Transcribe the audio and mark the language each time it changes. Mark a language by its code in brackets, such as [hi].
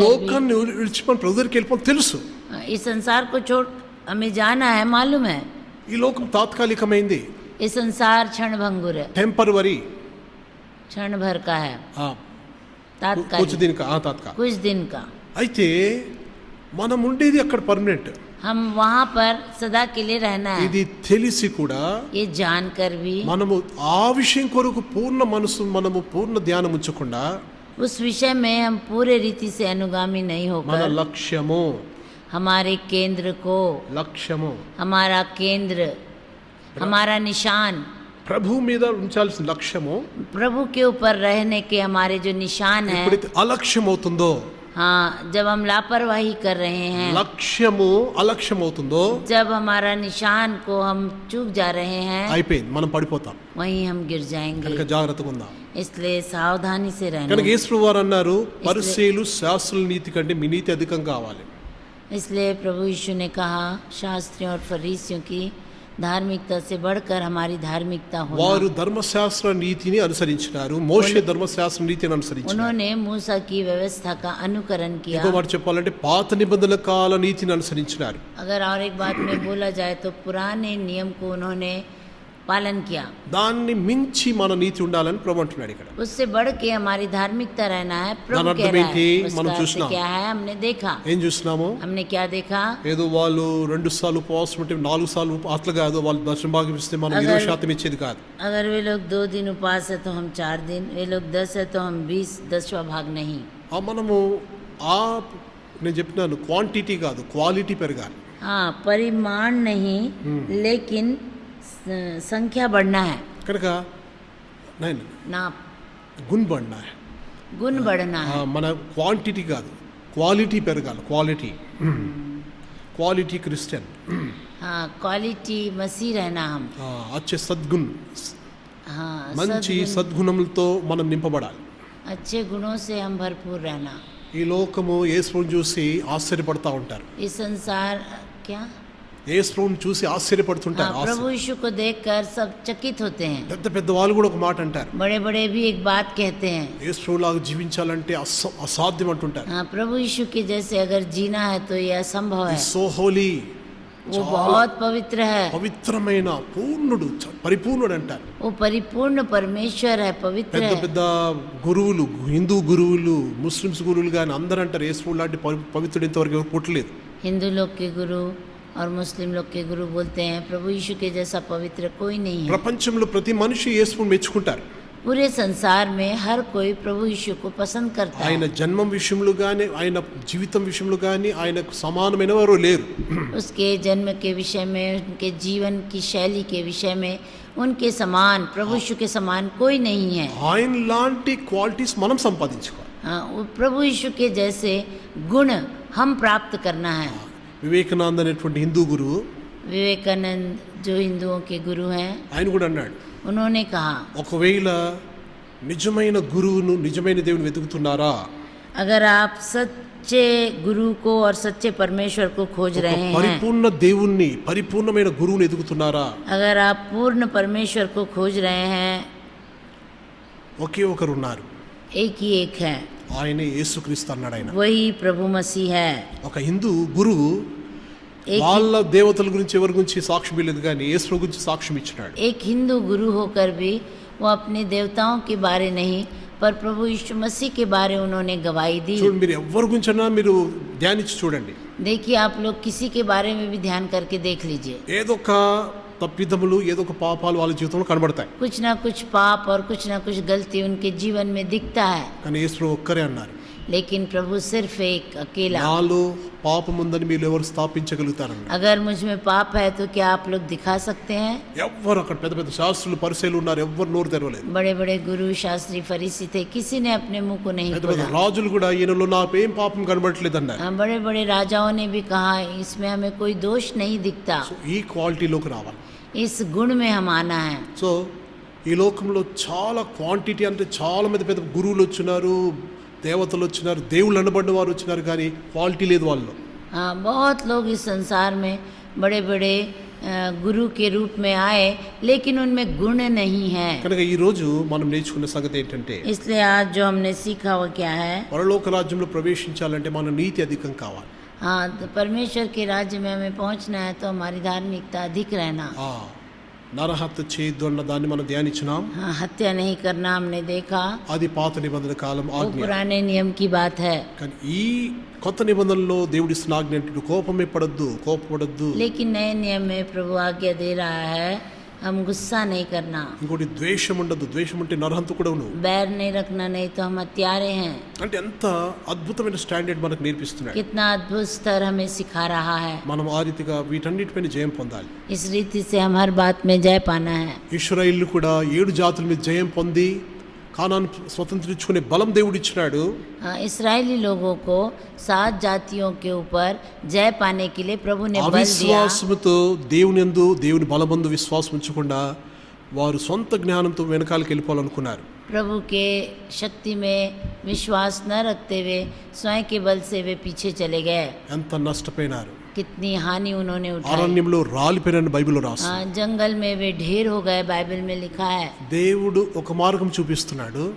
[te] లోకాన్ని విడిచిపోయి ప్రభు దగ్గరికి వెళ్ళిపోయి తెలుసు. [hi] भी इस संसार को छोड़ हमें जाना है, मालूम है। [te] ఈ లోకం తాత్కాలికమైంది, [hi] ये संसार क्षण भंगुर है, [en] temporary, [hi] क्षण भर का है, कुछ तात्कालिक, दिन का తాత్కాలిక. कुछ दिन का। [te] అయితే మనం ఉండేది అక్కడ పర్మనెంట్. [hi] हम वहाँ पर सदा के लिए रहना है। [te] ఇది తెలిసి కూడా [hi] ये जानकर भी [te] మనము ఆ విషయం కొరకు పూర్ణ మనసు మనము పూర్ణ ధ్యానం ఉంచకుండా [hi] उस विषय में हम पूरे रीति से अनुगामी नहीं [te] మన [hi] होकर [te] లక్ష్యము [hi] हमारे केंद्र को, [te] లక్ష్యము [hi] हमारा केंद्र, हमारा निशान, [te] ప్రభు మీద ఉంచాల్సిన లక్ష్యము [hi] प्रभु के ऊपर रहने के हमारे जो निशान है, [te] ఎప్పుడైతే అలక్ష్యం అవుతుందో, [hi] हाँ, जब हम लापरवाही कर रहे हैं, [te] లక్ష్యము అలక్ష్యం అవుతుందో [hi] जब हमारा निशान को हम चूक जा रहे हैं, [te] అయిపోయింది, మనం పడిపోతాం. [hi] वहीं हम गिर जाएंगे। [te] కనుక జాగ్రత్తగా ఉందాం. [hi] इसलिए सावधानी से रहना [te] కనుక [hi] है। [te] యేసు వారు అన్నారు, పరిసయ్యులు శాస్త్రుల నీతి కంటే మీ నీతి అధికం కావాలి. [hi] इसलिए प्रभु यीशु ने कहा, शास्त्रियों और फरीसियों की धार्मिकता से बढ़कर हमारी धार्मिकता [te] వారు [hi] होना। [te] ధర్మశాస్త్ర నీతిని అనుసరించినారు, మోషే ధర్మశాస్త్ర నీతిని అనుసరించినారు. [hi] उन्होंने मूसा की व्यवस्था का अनुकरण किया। [te] ఇంకో మాట చెప్పాలంటే పాత నిబంధనల కాల నీతిని అనుసరించినారు. [hi] अगर और एक बात में बोला जाए तो पुराने नियम को उन्होंने पालन किया। [te] దాన్ని మించి మన నీతి ఉండాలని ప్రభు అంటున్నాడు ఇక్కడ. [hi] उससे बढ़ के हमारी धार्मिकता रहना है। प्रभु [te] దాని [hi] कह [te] అర్థం [hi] रहा [te] ఏంటి? [hi] है, [te] మనం [hi] उसका अर्थ [te] చూస్తున్నాం. [hi] क्या है? हमने देखा। [te] ఏం చూస్తున్నాము? [hi] हमने क्या देखा? [te] ఏదో వాళ్ళు 2 సార్లు ఉపవాసం ఉంటే 4 సార్లు అట్లా కాదు, వాళ్ళు దర్శన భాగం ఇస్తే మనం 20% ఇచ్చేది కాదు. [hi] अगर वे लोग 2 दिन उपवास है तो हम 4 दिन, वे लोग 10 है तो हम 20, 10वां भाग नहीं। [te] మనము ఆ నేను చెప్పినాను, క్వాంటిటీ కాదు క్వాలిటీ పెరగాలి. [hi] हाँ, परिमाण नहीं लेकिन संख्या बढ़ना है, [te] కనుక నేను [hi] ना గుణ్ బడినా गुण बढ़ना है। [te] మన క్వాంటిటీ కాదు క్వాలిటీ పెరగాలి. క్వాలిటీ క్రిస్టియన్, [hi] हाँ, क्वालिटी मसीह रहना हम। అచ్చే సద్గుణ్, हाँ, [te] మంచి [hi] सद्गुण, [te] సద్గుణములతో మనం నింపబడాలి. [hi] अच्छे गुणों से हम भरपूर रहना। [te] ఈ లోకము యేసుని చూసి ఆశ్చర్యపడతా ఉంటారు. [hi] ये संसार क्या? [te] యేసుని చూసి ఆశ్చర్యపడుతుంటారు. [hi] हाँ, प्रभु यीशु को देखकर सब चकित होते हैं। [te] పెద్ద పెద్ద వాళ్ళు కూడా ఒక మాట అంటారు, [hi] बड़े बड़े भी एक बात कहते हैं। [te] యేసులాగా జీవించాలంటే అసాధ్యం అంటుంటారు. [hi] हाँ, प्रभु यीशु के जैसे अगर जीना है तो ये असंभव है। [en] so holy, [hi] वो बहुत पवित्र है, [te] పవిత్రమైన పూర్ణుడు, పరిపూర్ణుడు అంటారు. [hi] वो परिपूर्ण परमेश्वर है, पवित्र [te] పెద్ద [hi] है। [te] పెద్ద గురువులు, హిందూ గురువులు, ముస్లిమ్స్ గురువులు కానీ అందరూ అంటారు యేసు లాంటి పవిత్రుడు ఇంతవరకు ఎవరు పుట్టలేదు. [hi] हिंदू लोग के गुरु और मुस्लिम लोग के गुरु बोलते हैं प्रभु यीशु के जैसा पवित्र कोई नहीं है। [te] ప్రపంచంలో ప్రతి మనిషి యేసుని మెచ్చుకుంటారు. [hi] पूरे संसार में हर कोई प्रभु यीशु को पसंद करता [te] ఆయన [hi] है। [te] జన్మం విషయంలో కానీ, ఆయన జీవితం విషయంలో కానీ ఆయనకు సమానమైన వారు లేరు. [hi] उसके जन्म के विषय में, उनके जीवन की शैली के विषय में उनके समान, प्रभु यीशु के समान कोई नहीं है। [te] ఆయన లాంటి క్వాలిటీస్ మనం సంపాదించుకోవాలి. [hi] हाँ, वो प्रभु यीशु के जैसे गुण हम प्राप्त करना है। [te] వివేకానంద అనేటువంటి హిందూ గురువు, [hi] विवेकानंद जो हिंदुओं के गुरु हैं, [te] ఆయన కూడా అన్నాడు, [hi] उन्होंने कहा, [te] ఒకవేళ నిజమైన గురువును, నిజమైన దేవుని వెతుకుతున్నారా, [hi] अगर आप सच्चे गुरु को और सच्चे परमेश्वर को खोज [te] ఒక [hi] रहे हैं, [te] పరిపూర్ణ దేవుణ్ణి, పరిపూర్ణమైన గురువుని ఎదుగుతున్నారా, [hi] अगर आप पूर्ण परमेश्वर को खोज रहे हैं, [te] ఒకే ఒకరు ఉన్నారు, [hi] एक ही एक है, [te] ఆయనే యేసుక్రీస్తు అన్నాడు. ఆయన [hi] वही प्रभु मसीह है। [te] ఒక హిందూ గురువు [hi] एक [te] వాళ్ళ దేవతల గురించి ఎవరి గురించి సాక్ష్యం ఇవ్వలేదు, కానీ యేసు గురించి సాక్ష్యం ఇచ్చినాడు. [hi] एक हिंदू गुरु होकर भी वो अपने देवताओं के बारे नहीं पर प्रभु यीशु मसीह के बारे उन्होंने गवाही दी। [te] చూడండి, మీరు ఎవరి గురించైనా మీరు ధ్యానించి చూడండి, [hi] देखिए, आप लोग किसी के बारे में भी ध्यान करके देख लीजिए, [te] ఏదో ఒక తప్పిదములు, ఏదో ఒక పాపాలు వాళ్ళ జీవితంలో కనబడతాయి. [hi] कुछ ना कुछ पाप और कुछ ना कुछ गलती उनके जीवन में दिखता है। [te] కానీ యేసు ఒక్కరే అన్నారు, [hi] लेकिन प्रभु सिर्फ एक अकेला, [te] నాలో పాపం ఉందని మీరు ఎవరు స్థాపించగలుగుతారన్నారు. [hi] अगर मुझ में पाप है तो क्या आप लोग दिखा सकते हैं? [te] ఎవ్వరు అక్కడ పెద్ద పెద్ద శాస్త్రులు, పరిసయ్యులు ఉన్నారు, ఎవ్వరు నోరు తెరవలేదు. [hi] बड़े बड़े गुरु शास्त्री फरीसी थे, किसी ने अपने मुंह को नहीं [te] పెద్ద పెద్ద [hi] खोला। [te] రాజులు కూడా ఈయనలో నాకు ఏం పాపం కనబడట్లేదు అన్నారు. [hi] हाँ, बड़े बड़े राजाओं ने भी कहा इसमें हमें कोई दोष नहीं दिखता। [te] సో ఈ క్వాలిటీలోకి రావాలి. [hi] इस गुण में हम आना है। [te] సో ఈ లోకంలో చాలా క్వాంటిటీ, అంటే చాలా మంది పెద్ద గురువులు వచ్చినారు, దేవతలు వచ్చినారు, దేవుళ్ళు అనబడిన వారు వచ్చినారు, కానీ క్వాలిటీ లేదు వాళ్ళు. [hi] हाँ, बहुत लोग इस संसार में बड़े बड़े गुरु के रूप में आए लेकिन उनमें गुण नहीं है। [te] కనుక ఈ రోజు మనం నేర్చుకున్న సంగతి ఏంటంటే, [hi] इसलिए आज जो हमने सीखा वो क्या है? [te] పరలోక రాజ్యంలో ప్రవేశించాలంటే మన నీతి అధికం కావాలి. [hi] हाँ, तो परमेश्वर के राज्य में हमें पहुंचना है तो हमारी धार्मिकता अधिक रहना। [te] నరహత్య చేయొద్దు అన్న దాన్ని మనం ధ్యానించినాం. [hi] हाँ, हत्या नहीं करना हमने देखा, [te] అది పాత నిబంధన కాలం [hi] वो [te] ఆజ్ఞ. [hi] पुराने नियम की बात है. [te] కానీ ఈ కొత్త నిబంధనలో దేవుడి ఇస్తున్న ఆజ్ఞ ఏంటంటే కోపమే పడద్దు, కోపపడద్దు. [hi] लेकिन नए नियम में प्रभु आज्ञा दे रहा है हम गुस्सा नहीं करना, [te] ఇంకోటి ద్వేషం ఉండదు. ద్వేషం ఉంటే నరహంతు కూడా నువ్వు. [hi] बैर नहीं रखना, नहीं तो हम हत्यारे हैं. [te] అంటే ఎంత అద్భుతమైన స్టాండర్డ్ మనకు నేర్పిస్తున్నాడు. [hi] कितना अद्भुत स्तर हमें सिखा रहा है. [te] మనం ఆ రీతిగా వీటన్నిటిపైన జయం పొందాలి. [hi] इस रीति से हम हर बात में जय पाना है. [te] ఇశ్రాయేలు కూడా 7 జాతుల మీద జయం పొంది కానాను స్వతంత్రించుకునే బలం దేవుడు ఇచ్చినాడు. [hi] इस्राएली लोगों को 7 जातियों के ऊपर जय पाने के लिए प्रभु ने बल दिया. [te] అవిశ్వాసముతో దేవునియందు దేవుని బలమందు విశ్వాసం ఉంచకుండా వారు సొంత జ్ఞానంతో వెనకాలకి వెళ్ళిపోవాలనుకున్నారు. [hi] प्रभु के शक्ति में विश्वास न रखते हुए स्वयं के बल से वे पीछे चले गए. [te] ఎంత నష్టపోయినారు. [hi] कितनी हानि उन्होंने उठाई. [te] అరణ్యంలో రాలిపోయిన బైబిల్లో రాసి [hi] जंगल में वे ढेर हो गए, बाइबल में लिखा है. [te] దేవుడు ఒక మార్గం చూపిస్తున్నాడు.